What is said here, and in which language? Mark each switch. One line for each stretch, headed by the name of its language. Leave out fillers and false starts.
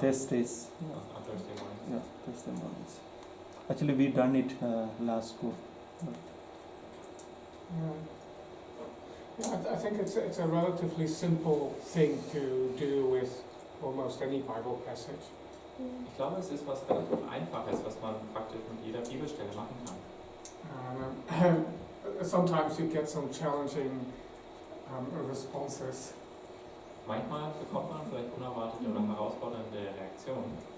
English: Thursdays. On Thursday mornings. Yeah, Thursday mornings. Actually, we done it last school. I think it's a relatively simple thing to do with almost any Bible passage.
German: Ich glaube, es ist was relativ Einfaches, was man praktisch mit jeder Bibelstelle machen kann.
English: Sometimes you get some challenging responses.
German: Manchmal bekommt man vielleicht unerwartete oder herausfordernde Reaktionen.